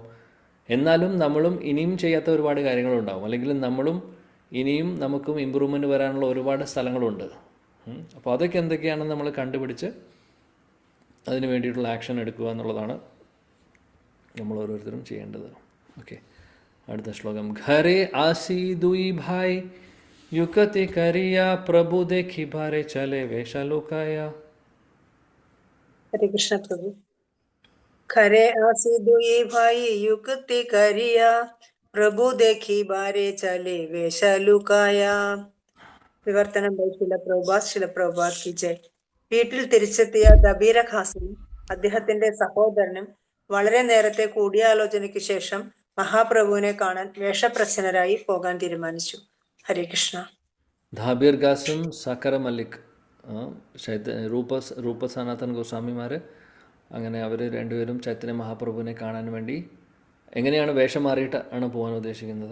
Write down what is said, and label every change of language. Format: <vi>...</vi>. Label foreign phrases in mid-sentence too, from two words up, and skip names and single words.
<ml>എന്നാലും നമ്മളും ഇനിയും ചെയ്യാത്ത ഒരുപാട് കാര്യങ്ങളുണ്ടാവും, അല്ലെങ്കിൽ നമുക്കും ഇമ്പ്രൂവ്മെൻറ്റ് വരാനുള്ള ഒരുപാട് സ്ഥലങ്ങളുണ്ട്. അപ്പോൾ അതൊക്കെ എന്തൊക്കെയാണെന്ന് നമ്മൾ കണ്ടുപിടിച്ച് അതിന് വേണ്ടിയിട്ടുള്ള ആക്ഷൻ എടുക്കുക എന്നുള്ളതാണ് നമ്മൾ ഓരോരുത്തരും ചെയ്യേണ്ടത്. ഓക്കെ, അടുത്ത ശ്ലോകം.</ml> <bn>ঘরে আসি দুই ভাই যুকতি করিয়া প্রভু দেখী বারে চলে বেশা লুকায়া.</bn> <ml>हरे कृष्ण प्रभु.</ml> <bn>খরে আসি দুই ভাই যুক্তি করিয়া প্রভু দেখী বারে চলে বেশা লুকায়া.</bn> <ml>വിവർത്തനം ബൈ ശില പ്രഭുപാദ്. ശില പ്രഭുപാദ് കി ജയ്. വീട്ടിൽ തിരിച്ചെത്തിയ ദബീര ഖാസിന് അദ്ദേഹത്തിന്റെ സഹോദരനും വളരെ നേരത്തെ കൂടിയാലോചനയ്ക്ക് ശേഷം മഹാപ്രഭുവിനെ കാണാൻ വേഷപ്രച്ഛന്നരായി പോകാൻ തീരുമാനിച്ചു. ഹരേ കൃഷ്ണ. ധാബീർ ഗാസും സക്കര മല്ലിക്, രൂപ സനാതൻ ഗോസ്വാമിമാർ, അങ്ങനെ അവർ രണ്ടുപേരും ചൈതന്യ മഹാപ്രഭുവിനെ കാണാൻ വേണ്ടി എങ്ങനെയാണ് വേഷം മാറിയിട്ട് ആണ് പോകാൻ ഉദ്ദേശിക്കുന്നത്.</ml>